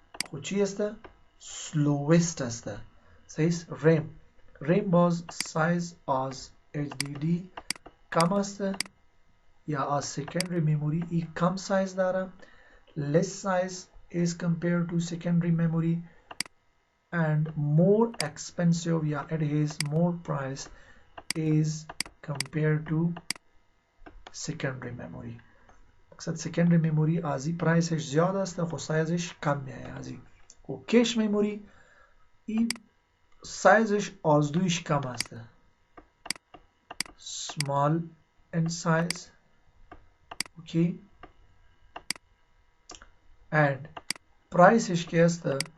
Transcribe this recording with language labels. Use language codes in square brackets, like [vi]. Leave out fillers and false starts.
[fa] خب چی است؟ سلووست است. صحیح است. ریم باز سایز از HDD کم است یا از سکندری مموری ای کم سایز داره. [en] less size is compared to secondary memory and more expensive, yeah, it has more price is compared to secondary memory. [fa] مقصد secondary memory ازی پرایسش زیاد است خو سایزش کم میایه ازی و کش memory این سایزش از دویش کم است [en] small in size, okay, [fa] and priceش که است